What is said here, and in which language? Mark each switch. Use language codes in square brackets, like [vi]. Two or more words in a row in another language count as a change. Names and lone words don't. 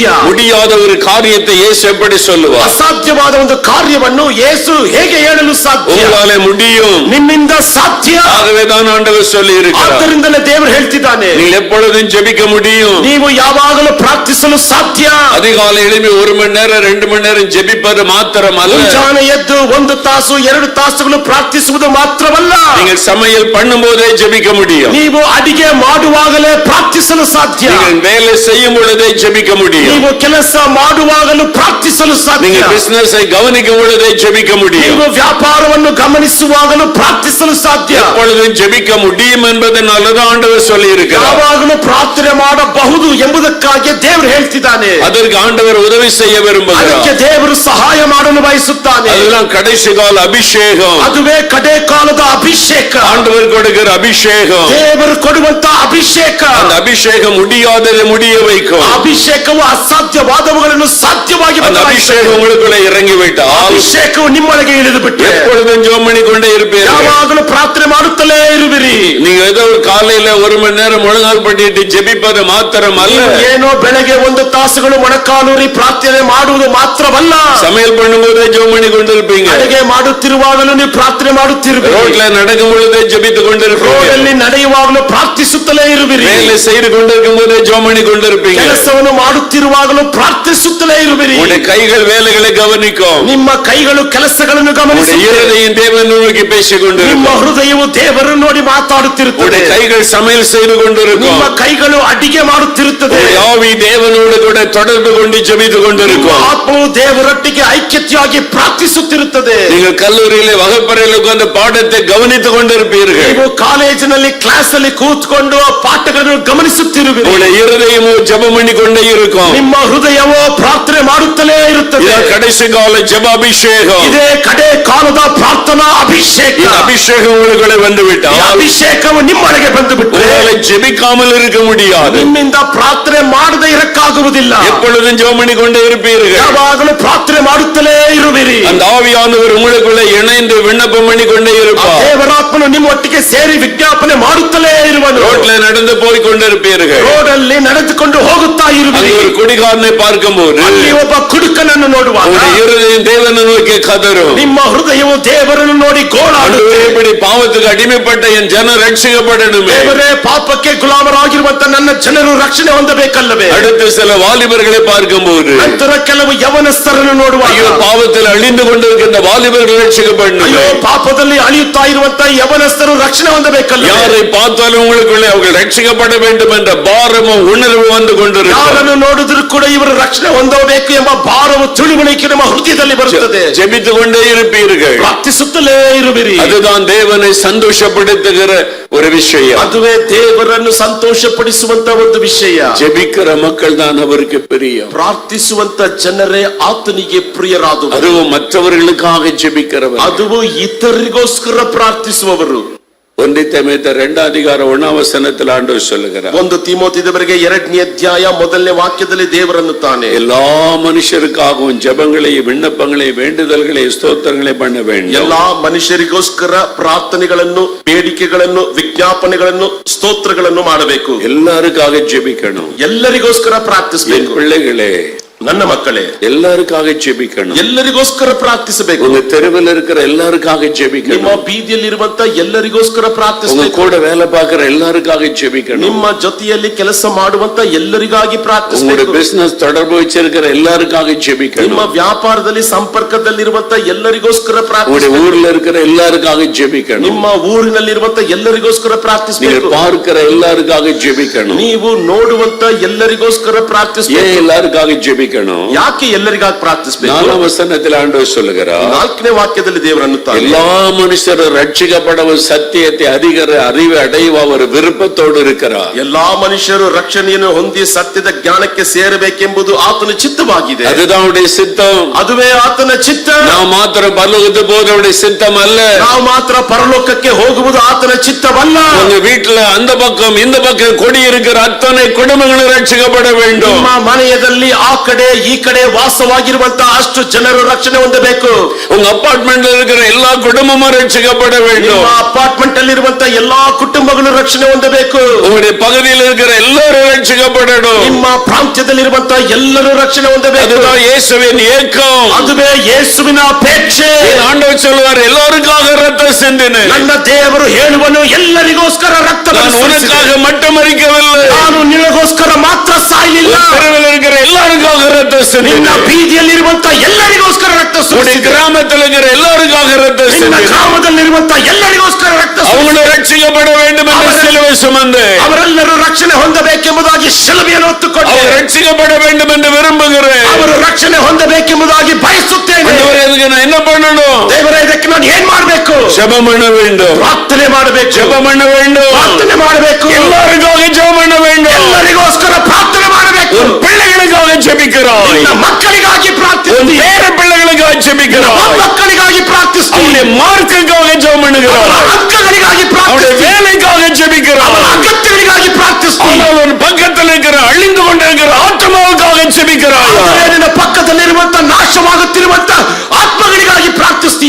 [ta] முடியாத ஒரு காரியத்தை இயேசு எப்படி சொல்லுவார்? [kn] ಅಸಾಧ್ಯವಾದ ಒಂದು ಕಾರ್ಯವನ್ನು ಯೇಸು ಹೇಗೆ ಹೇಳಲು ಸಾಧ್ಯ? [ta] உங்களாலே முடியும், [kn] ನಿಮ್ಮಿಂದ ಸಾಧ್ಯ. [ta] ஆகவேதான் ஆண்டவர் சொல்லி இருக்கிறார். [kn] ಆದ್ದರಿಂದಲೇ ದೇವರು ಹೇಳ್ತಿದ್ದಾನೆ, [ta] நீங்கள் எப்பொழுதும் ஜெபிக்க முடியும். [kn] ನೀವು ಯಾವಾಗಲೂ ಪ್ರಾರ್ಥಿಸಲು ಸಾಧ್ಯ. [ta] அதிகாலை எழுப்பி 1 மணி நேரம் 2 மணி நேரம் ஜெபிப்பது மாத்திரமல்ல, [kn] ಮುಂಜಾನೆ ಎದ್ದು 1 ತಾಸು 2 ತಾಸುಗಳು ಪ್ರಾರ್ಥಿಸುವುದು ಮಾತ್ರವಲ್ಲ, [ta] நீங்கள் சமையல் பண்ணும்போதே ஜெபிக்க முடியும். [kn] ನೀವು ಅಡಿಗೆ ಮಾಡುವಾಗಲೇ ಪ್ರಾರ್ಥಿಸಲು ಸಾಧ್ಯ. [ta] நீங்கள் வேலை செய்யும் பொழுதே ஜெபிக்க முடியும். [kn] ನೀವು ಕೆಲಸ ಮಾಡುವಾಗಲೂ ಪ್ರಾರ್ಥಿಸಲು ಸಾಧ್ಯ. [ta] நீங்கள் பிசினஸை கவனிக்கும் பொழுதே ஜெபிக்க முடியும். [kn] ನೀವು ವ್ಯಾಪಾರವನ್ನು ಗಮನಿಸುವಾಗಲೂ ಪ್ರಾರ್ಥಿಸಲು ಸಾಧ್ಯ. [ta] எப்பொழுதும் ஜெபிக்க முடியும் என்பதனாலதான் ஆண்டவர் சொல்லி இருக்கிறார். [kn] ಯಾವಾಗಲೂ ಪ್ರಾರ್ಥನೆ ಮಾಡಬಹುದು ಎಂಬುದಕ್ಕಾಗಿ ದೇವರು ಹೇಳ್ತಿದ್ದಾನೆ. [ta] அதற்கு ஆண்டவர் உதவி செய்ய விரும்புகிறார். [kn] ಅದಕ್ಕೆ ದೇವರು ಸಹಾಯ ಮಾಡಲು ಬಯಸುತ್ತಾನೆ. [ta] அதுதான் கடைசி கால அபிஷேகம். [kn] ಅದುವೇ ಕಡೆ ಕಾಲದ ಅಭಿಷೇಕ. [ta] ஆண்டவர் கொடுக்கிற அபிஷேகம். [kn] ದೇವರು ಕೊಡುವಂತ ಅಭಿಷೇಕ. [ta] அந்த அபிஷேகம் முடியாததை முடிய வைக்கும். [kn] ಅಭಿಷೇಕವು ಅಸಾಧ್ಯವಾದವುಗಳನ್ನು ಸಾಧ್ಯವಾಗಿ [ta] அந்த அபிஷேகம் உங்களுக்குள்ள இறங்கி விட்டால் [kn] ಅಭಿಷೇಕವು ನಿಮ್ಮೊಳಗೆ ಇಳಿದು ಬಿಟ್ಟು [ta] எப்பொழுதும் ஜெபம் பண்ணி கொண்டே இருப்பீர்கள். [kn] ಯಾವಾಗಲೂ ಪ್ರಾರ್ಥನೆ ಮಾಡುತ್ತಲೇ ಇರುವಿರಿ. [ta] நீங்க ஏதோ ஒரு காலையில 1 மணி நேரம் முழங்கால் பண்ணிட்டு ஜெபிப்பது மாத்திரம் அல்ல, [kn] ಏನೋ ಬೆಳಗ್ಗೆ 1 ತಾಸುಗಳು ಮೊಣಕಾಲೂರಿ ಪ್ರಾರ್ಥನೆ ಮಾಡುವುದು ಮಾತ್ರವಲ್ಲ, [ta] சமையல் பண்ணும்போதே ஜெபம் பண்ணி கொண்டிருப்பீங்க, [kn] ಅಡುಗೆ ಮಾಡುತ್ತಿರುವಾಗಲೂ ನೀವು ಪ್ರಾರ್ಥನೆ ಮಾಡುತ್ತಿರುವಿರಿ, [ta] ரோட்ல நடக்கும் பொழுதே ஜெபித்துக் கொண்டிருப்பீங்க, [kn] ರೋಡಲ್ಲಿ ನಡೆಯುವಾಗಲೂ ಪ್ರಾರ್ಥಿಸುತ್ತಲೇ ಇರುವಿರಿ, [ta] வேலை செய்து கொண்டிருக்கும் போதே ஜெபம் பண்ணி கொண்டிருப்பீங்க, [kn] ಕೆಲಸವನ್ನು ಮಾಡುತ್ತಿರುವಾಗಲೂ ಪ್ರಾರ್ಥಿಸುತ್ತಲೇ ಇರುವಿರಿ. [ta] உங்களுடைய கைகள் வேலைகளை கவனிக்கும், [kn] ನಿಮ್ಮ ಕೈಗಳು ಕೆಲಸಗಳನ್ನು ಗಮನಿಸುತ್ತವೆ, [ta] இருதயம் தேவன் நோக்கி பேசிக் [kn] ನಿಮ್ಮ [ta] கொண்டிருக்கும், [kn] ಹೃದಯವು ದೇವರನ್ನು ನೋಡಿ ಮಾತಾಡುತ್ತಿರುತ್ತದೆ, [ta] உங்களுடைய கைகள் சமையல் செய்து கொண்டிருக்கும், [kn] ನಿಮ್ಮ ಕೈಗಳು ಅಡಿಗೆ ಮಾಡುತ್ತಿರುತ್ತದೆ, [ta] உங்களுடைய ஆவி தேவனோடு கூட தொடர்பு கொண்டு ஜெபித்துக் [kn] ನಿಮ್ಮ [ta] கொண்டிருக்கும், [kn] ಆತ್ಮವು ದೇವರೊಟ್ಟಿಗೆ ಐಕ್ಯತೆಯಾಗಿ ಪ್ರಾರ್ಥಿಸುತ್ತಿರುತ್ತದೆ. [ta] நீங்கள் கல்லூரியிலே வகுப்பறையில் உட்கார்ந்து பாடத்தை கவனித்துக் கொண்டிருப்பீர்கள், [kn] ನೀವು ಕಾಲೇಜಿನಲ್ಲಿ ಕ್ಲಾಸ್ ಅಲ್ಲಿ ಕೂತ್ಕೊಂಡು ಪಾಠಗಳನ್ನು ಗಮನಿಸುತ್ತಿರುವಿರಿ, [ta] உங்களுடைய இருதயமோ ஜெபம் பண்ணி கொண்டே இருக்கும், [kn] ನಿಮ್ಮ ಹೃದಯವೋ ಪ್ರಾರ್ಥನೆ ಮಾಡುತ್ತಲೇ ಇರುತ್ತದೆ. ಬರುತ್ತದೆ. [ta] கடைசி கால ஜபாபிஷேக, [kn] ಇದೇ ಕಡೆ ಕಾಲದ ಪ್ರಾರ್ಥನಾ ಅಭಿಷೇಕ. ಅಭಿಷೇಕ ಒಳಗಡೆ ಬಂದು ಬಿಟ್ಟ, ಈ ಅಭಿಷೇಕವು ನಿಮ್ಮೊಳಗೆ ಬಂದು ಬಿಟ್ಟರೆ [ta] ஜெபிக்காமல் இருக்க முடியாது. [kn] ನಿಮ್ಮಿಂದ ಪ್ರಾರ್ಥನೆ ಮಾಡದೆ ಇರಕ್ಕಾಗುವುದಿಲ್ಲ. [ta] எப்பொழுதும் ஜெபம் பண்ணிக்கொண்டே இருப்பீர்கள். [kn] ಯಾವಾಗಲೂ ಪ್ರಾರ್ಥನೆ ಮಾಡುತ್ತಲೇ ಇರುವಿರಿ. [ta] அந்த ஆவியானவர் உங்களுக்குள்ள இணைந்து விண்ணப்பம் பண்ணிக்கொண்டே இருப்பார். [kn] ದೇವರಾತ್ಮನು ನಿಮ್ಮ ಒಟ್ಟಿಗೆ ಸೇರಿ ವಿಜ್ಞಾಪನೆ ಮಾಡುತ್ತಲೇ ಇರುವನು. [ta] ரோட்ல நடந்து போய் கொண்டிருப்பீர்கள். [kn] ರೋಡಲ್ಲಿ ನಡೆದುಕೊಂಡು ಹೋಗುತ್ತಾ ಇರುವಿರಿ. [ta] ஒரு குடிகாரனை பார்க்கும்போது [kn] ಅಲ್ಲಿ ಒಬ್ಬ ಕುಡುಕನನ್ನು ನೋಡುವಾಗ [ta] இருதயம் தேவனை நோக்கி கதறும். [kn] ನಿಮ್ಮ ಹೃದಯವು ದೇವರನ್ನು ನೋಡಿ ಗೋಳಾಡುತ್ತದೆ. [ta] இப்படி பாவத்துக்கு அடிமைப்பட்ட என் ஜனம் ரட்சிக்கப்படணுமே. [kn] ದೇವರೇ, ಪಾಪಕ್ಕೆ ಗುಲಾಮರಾಗಿರುವಂತ ನನ್ನ ಜನರು ರಕ್ಷಣೆ ಹೊಂದಬೇಕಲ್ಲವೇ? [ta] அடுத்து சில வாலிபர்களை பார்க்கும்போது [kn] ನಂತರ ಕೆಲವು ಯವನಸ್ಥರನ್ನು ನೋಡುವಾಗ [ta] ஐயோ பாவத்தில் அழிந்து கொண்டிருக்கின்ற வாலிபர்கள் ரட்சிக்கப்படணும். [kn] ಅಯ್ಯೋ, ಪಾಪದಲ್ಲಿ ಅಳಿಯುತ್ತಾ ಇರುವಂತ ಯವನಸ್ಥರು ರಕ್ಷಣೆ ಹೊಂದಬೇಕಲ್ಲ? [ta] யாரை பார்த்தாலும் உங்களுக்குள்ளே அவர்கள் ரட்சிக்கப்பட வேண்டும் என்ற பாரமும் உணர்வு வந்து கொண்டிருக்கிறது. [kn] ಯಾರನ್ನು ನೋಡಿದ್ರು ಕೂಡ ಇವರು ರಕ್ಷಣೆ ಹೊಂದಬೇಕು ಎಂಬ ಭಾರವು ತಿಳುವಳಿಕೆ ನಮ್ಮ ಹೃದಯದಲ್ಲಿ ಬರುತ್ತದೆ. [ta] ஜெபித்துக் கொண்டே இருப்பீர்கள். [kn] ಪ್ರಾರ್ಥಿಸುತ್ತಲೇ ಇರುವಿರಿ. [ta] அதுதான் தேவனை சந்தோஷப்படுத்துகிற ஒரு விஷயம். [kn] ಅದುವೇ ದೇವರನ್ನು ಸಂತೋಷಪಡಿಸುವಂತ ಒಂದು ವಿಷಯ. [ta] ஜெபிக்கிற மக்கள் தான் அவருக்கு பிரியம். [kn] ಪ್ರಾರ್ಥಿಸುವಂತ ಜನರೇ ಆತನಿಗೆ ಪ್ರಿಯರಾದವರು. [ta] அதுவும் மற்றவர்களுக்காக ஜெபிக்கிறவர். [kn] ಅದುವು ಇತರರಿಗೋಸ್ಕರ ಪ್ರಾರ್ಥಿಸುವವರು. [ta] 1 தீமோத்தேயு 2 அதிகாரம் 1 வசனத்தில் ஆண்டவர் சொல்லுகிறார், [kn] 1 ತಿಮೋಥೆಯದವರೆಗೆ 2ನೇ ಅಧ್ಯಾಯ 1ನೇ ವಾಕ್ಯದಲ್ಲಿ ದೇವರನ್ನುತ್ತಾನೆ, [ta] எல்லா மனுஷருக்காகவும் ஜெபங்களை, விண்ணப்பங்களை, வேண்டுதல்களை, ಸ್ತೋತ್ರங்களை பண்ண வேண்டும். [kn] ಎಲ್ಲಾ ಮನುಷ್ಯರಿಗೋಸ್ಕರ ಪ್ರಾರ್ಥನೆಗಳನ್ನು, ಬೇಡಿಕೆಗಳನ್ನು, ವಿಜ್ಞಾಪನೆಗಳನ್ನು, ಸ್ತೋತ್ರಗಳನ್ನು ಮಾಡಬೇಕು. [ta] எல்லாருக்காக ஜெபிக்கணும். [kn] ಎಲ್ಲರಿಗೋಸ್ಕರ [ta] என் [kn] ಪ್ರಾರ್ಥಿಸಬೇಕು. [ta] பிள்ளைகளே, [kn] ನನ್ನ ಮಕ್ಕಳೇ, [ta] எல்லாருக்காக ஜெபிக்கணும். [kn] ಎಲ್ಲರಿಗೋಸ್ಕರ ಪ್ರಾರ್ಥಿಸಬೇಕು. [ta] உங்க தெருவில் இருக்கிற எல்லாருக்காக [kn] ನಿಮ್ಮ [ta] ஜெபிக்கணும். [kn] ಬೀದಿಯಲ್ಲಿರುವಂತ ಎಲ್ಲರಿಗೋಸ್ಕರ [ta] உங்க [kn] ಪ್ರಾರ್ಥಿಸಬೇಕು. [ta] கூட வேலை பார்க்கிற எல்லாருக்காக ஜெபிக்கணும். [kn] ನಿಮ್ಮ ಜೊತೆಯಲ್ಲಿ ಕೆಲಸ ಮಾಡುವಂತ ಎಲ್ಲರಿಗಾಗಿ [ta] உங்களுடைய [kn] ಪ್ರಾರ್ಥಿಸಬೇಕು. [ta] பிசினஸ் தொடர்பு வச்சிருக்கிற எல்லாருக்காக [kn] ನಿಮ್ಮ [ta] ஜெபிக்கணும். [kn] ವ್ಯಾಪಾರದಲ್ಲಿ ಸಂಪರ್ಕದಲ್ಲಿರುವಂತ ಎಲ್ಲರಿಗೋಸ್ಕರ [ta] உங்களுடைய [kn] ಪ್ರಾರ್ಥಿಸಬೇಕು. [ta] ஊர்ல இருக்கிற எல்லாருக்காக ஜெபிக்கணும். [kn] ನಿಮ್ಮ ಊರಿನಲ್ಲಿರುವಂತ ಎಲ್ಲರಿಗೋಸ್ಕರ [ta] நீங்க [kn] ಪ್ರಾರ್ಥಿಸಬೇಕು. [ta] பார்க்கிற எல்லாருக்காக ஜெபிக்கணும். [kn] ನೀವು ನೋಡುವಂತ ಎಲ್ಲರಿಗೋಸ್ಕರ [ta] ஏன் [kn] ಪ್ರಾರ್ಥಿಸಬೇಕು. [ta] எல்லாருக்காக ஜெபிக்கணும்? [kn] ಯಾಕೆ ಎಲ್ಲರಿಗಾಗಿ ಪ್ರಾರ್ಥಿಸಬೇಕು? [ta] 4 வசனத்தில் ஆண்டவர் சொல்லுகிறார், [kn] 4ನೇ ವಾಕ್ಯದಲ್ಲಿ ದೇವರನ್ನುತ್ತಾನೆ, [ta] எல்லா மனுஷரும் ரட்சிக்கப்படவும் சத்தியத்தை அதிகார அறிவு அடைವ அவர் விருப்பத்தோடு இருக்கிறார். [kn] ಎಲ್ಲಾ ಮನುಷ್ಯರು ರಕ್ಷಣೆಯನ್ನು ಹೊಂದಿ ಸತ್ಯದ ಜ್ಞಾನಕ್ಕೆ ಸೇರಬೇಕೆಂಬುದು ಆತನ ಚಿತ್ತವಾಗಿದೆ. [ta] அதுதான் அவருடைய சித்தம். [kn] ಅದುವೇ ಆತನ ಚಿತ್ತ. [ta] நாம் மாத்திரம் பரலோகத்து போது அவருடைய சித்தம் அல்ல. [kn] ನಾವು ಮಾತ್ರ ಪರಲೋಕಕ್ಕೆ ಹೋಗುವುದು ಆತನ ಚಿತ್ತವಲ್ಲ. [ta] உங்க வீட்டுல அந்த பக்கம் இந்த பக்கம் கொடி இருக்கிற அத்தனை குடும்பங்களும் ரட்சிக்கப்பட வேண்டும். [kn] ನಿಮ್ಮ ಮನೆಯಲ್ಲಿ ಆ ಕಡೆ ಈ ಕಡೆ ವಾಸವಾಗಿರುವಂತ ಅಷ್ಟು ಜನರು ರಕ್ಷಣೆ ಹೊಂದಬೇಕು. [ta] உங்க ಅಪಾರ್ಟ್ಮೆಂಟ್ இருக்கிற ಎಲ್ಲಾ ಕುಟುಂಬமும் ரட்சிக்கப்பட வேண்டும். [kn] ನಿಮ್ಮ ಅಪಾರ್ಟ್ಮೆಂಟ್ ಅಲ್ಲಿರುವಂತ ಎಲ್ಲಾ ಕುಟುಂಬಗಳು ರಕ್ಷಣೆ ಹೊಂದಬೇಕು. [ta] உங்களுடைய பகுதியில் இருக்கிற எல்லாரும் ரட்சிக்கப்படணும். [kn] ನಿಮ್ಮ ಪ್ರಾಂತ್ಯದಲ್ಲಿರುವಂತ ಎಲ್ಲರೂ ರಕ್ಷಣೆ ಹೊಂದಬೇಕು. [ta] அதுதான் இயேசுவின் ஏக்கம். [kn] ಅದುವೇ ಯೇಸುವಿನ ಅಪೇಕ್ಷೆ. [ta] ஆண்டவர் சொல்வார், எல்லாருக்காக ரத்தம் சிந்தினேன். [kn] ನನ್ನ ದೇವರು ಹೇಳುವನು, ಎಲ್ಲರಿಗೋಸ್ಕರ ರಕ್ತ [ta] நான் உனக்காக மட்டும் மரிக்கவில்லை. [kn] ನಾನು ನಿನಗೋಸ್ಕರ ಮಾತ್ರ ಸಾಯಲಿಲ್ಲ. [ta] தெருவில் இருக்கிற எல்லாருக்காக ரத்தம் [kn] ನಿನ್ನ [ta] சிந்தினேன். [kn] ಬೀದಿಯಲ್ಲಿರುವಂತ ಎಲ್ಲರಿಗೋಸ್ಕರ ರಕ್ತ [ta] உங்களுடைய கிராமத்தில் இருக்கிற எல்லாருக்காக ரத்தம் [kn] ನಿನ್ನ [ta] சிந்தினேன். [kn] ಗ್ರಾಮದಲ್ಲಿರುವಂತ ಎಲ್ಲರಿಗೋಸ್ಕರ ರಕ್ತ [ta] அவங்களும் ரட்சிக்கப்பட வேண்டும் என்று சிலுவை சுமந்து [kn] ಅವರೆಲ್ಲರೂ ರಕ್ಷಣೆ ಹೊಂದಬೇಕೆಂಬುದಾಗಿ ಶಿಲುಬೆಯನ್ನು ಹೊತ್ತುಕೊಂಡು [ta] அவர் ரட்சிக்கப்பட வேண்டும் என்று விரும்புகிறேன். [kn] ಅವರು ರಕ್ಷಣೆ ಹೊಂದಬೇಕೆಂಬುದಾಗಿ ಬಯಸುತ್ತೇನೆ. [ta] ஆண்டவரே, இதுக்கு நான் என்ன பண்ணணும்? [kn] ದೇವರೇ, ಇದಕ್ಕೆ ನಾನು ಏನ್ ಮಾಡಬೇಕು? [ta] ஜெபம் பண்ண வேண்டும். [kn] ಪ್ರಾರ್ಥನೆ ಮಾಡಬೇಕು. [ta] ஜெபம் பண்ண வேண்டும். [kn] ಪ್ರಾರ್ಥನೆ ಮಾಡಬೇಕು. [ta] எல்லாருக்காக ஜெபம் பண்ண வேண்டும். [kn] ಎಲ್ಲರಿಗೋಸ್ಕರ ಪ್ರಾರ್ಥನೆ ಮಾಡಬೇಕು. [ta] உன் பிள்ளைகளுக்காக ஜெபிக்கிறாய். [kn] ನಿನ್ನ ಮಕ್ಕಳಿಗಾಗಿ [ta] உன் [kn] ಪ್ರಾರ್ಥಿಸ್ತೀಯ. [ta] பேர பிள்ளைகளுக்காக ஜெபிக்கிறாய். [kn] ಮಕ್ಕಳಿಗಾಗಿ ಪ್ರಾರ್ಥಿಸ್ತೀಯ. [ta] அவருடைய மார்க்குக்காக ஜெபம் பண்ணுகிறாய். [kn] ಹಕ್ಕಗಳಿಗಾಗಿ [ta] அவருடைய [kn] ಪ್ರಾರ್ಥಿಸ್ತೀಯ. [ta] வேலைக்காக ஜெபிக்கிறாய். [kn] ಅಗತ್ಯಗಳಿಗಾಗಿ ಪ್ರಾರ್ಥಿಸ್ತೀಯ. [ta] ஆனால் உன் பக்கத்தில் இருக்கிற அழிந்து கொண்டிருக்கிற ஆத்மாவுக்காக ஜெபிக்கிறாய். [kn] ಆದರೆ ನಿನ್ನ ಪಕ್ಕದಲ್ಲಿರುವಂತ ನಾಶವಾಗುತ್ತಿರುವಂತ ಆತ್ಮಗಳಿಗಾಗಿ ಪ್ರಾರ್ಥಿಸ್ತೀಯ.